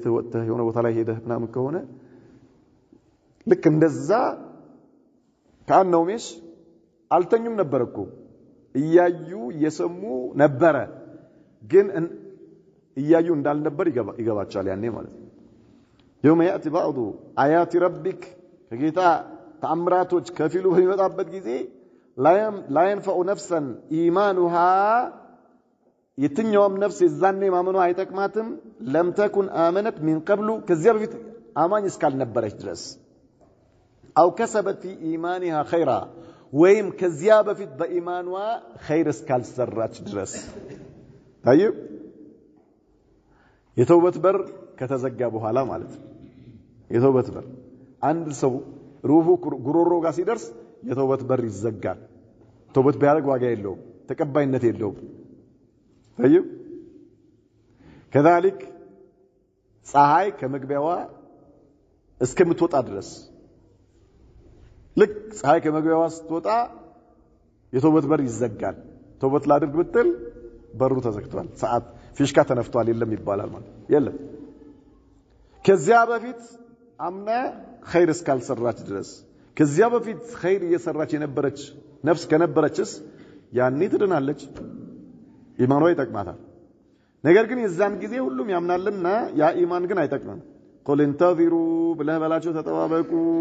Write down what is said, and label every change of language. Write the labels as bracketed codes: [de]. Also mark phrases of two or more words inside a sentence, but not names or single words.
[am] ወጥተህ የሆነ ቦታ ላይ ሄደህ ምናምን ከሆነ ልክ እንደዛ ካነው ሜሽ አልተኙም ነበርኩ እያዩ እየሰሙ ነበረ ግን እያዩ እንዳልነበር ይገባቻል ያኔ ማለት ነው [ar] يوم ياتي بعض ايات ربك [am] ከጌታ ተአምራቶች ከፊሉ በሚመጣበት ጊዜ [ar] لا ينفع نفسا ايمانها [am] የትኛውም ነፍስ የዛኔ ማመኗ አይጠቅማትም [ar] لم تكن آمنت من قبل [am] ከዚያ በፊት አማኝ እስካልነበረች ድረስ [ar] او كسبت في ايمانها خيرا [am] ወይም ከዚያ በፊት በኢማኗ ኸይር እስካልሰራች ድረስ طيب የተውበት በር ከተዘጋ በኋላ ማለት የተውበት በር አንድ ሰው ሩሁ ጉሮሮ ጋር ሲደርስ የተውበት በር ይዘጋል ተውበት ቢያደርግ ዋጋ የለውም ተቀባይነት የለውም طيب كذلك ፀሐይ ከመግቢያዋ እስከምትወጣ ድረስ ልክ ፀሐይ ከመግቢያዋ ስትወጣ የተውበት በር ይዘጋል ተውበት ላድርግ ብትል በሩ ተዘግቷል ሰዓት ፊሽካ ተነፍቷል የለም ይባላል ማለት የለም ከዚያ በፊት አምና ኸይር እስካልሰራች ድረስ ከዚያ በፊት ኸይር እየሰራች የነበረች ነፍስ ከነበረችስ ያኔ ትድናለች ኢማኗ ይጠቅማታል ነገር ግን የዛን ጊዜ ሁሉም ያምናልና ያ ኢማን ግን አይጠቅምም [ar] قل انتظروا [am] ብለህ በላቸው ተጠባበቁ